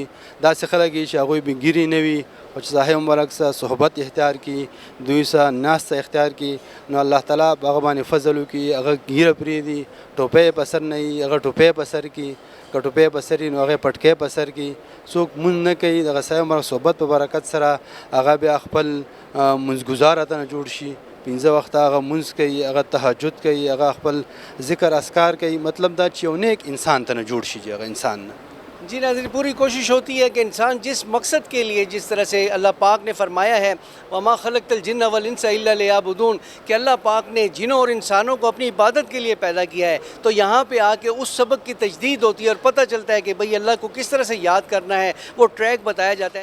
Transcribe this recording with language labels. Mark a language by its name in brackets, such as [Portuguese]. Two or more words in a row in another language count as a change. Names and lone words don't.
[Pashto] داسې خلک یي چې هغوی بې ګیرې نه وي، او چې صاحب مبارک سره صحبت اختیار کړي، دوی سره ناسته اختیار کړي، نو الله تعالی په هغه باندې فضل وکړي، هغه ګیره پرېږدي، ټوپۍ په سر نه وي، هغه ټوپۍ په سر کړي، که ټوپۍ په سر وي نو هغې پټکۍ په سر کړي. څوک مونځ نه کوي، دغه صاحب مبارک صحبت په برکت سره هغه بیا خپل منځګزاره ته نه جوړ شي، 15 وخت هغه منځ کوي، هغه تهجد کوي، هغه خپل ذکر اسکار کوي. مطلب دا چې یو نیک انسان ته نه جوړ شي، هغه انسان نه. [Urdu] جی ناظرین، پوری کوشش ہوتی ہے کہ انسان جس مقصد کے لیے، جس طرح سے اللہ پاک نے فرمایا ہے [Arabic] وَمَا خَلَقْتَ الْجِنَّ وَالْإِنسَ إِلَّا لِيَعْبُدُونَ، [Urdu] کہ اللہ پاک نے جنوں اور انسانوں کو اپنی عبادت کے لیے پیدا کیا ہے، تو یہاں پہ آ کے اس سبق کی تجدید ہوتی ہے اور پتہ چلتا ہے کہ بھئی اللہ کو کس طرح سے یاد کرنا ہے، وہ ٹریک بتایا جاتا ہے۔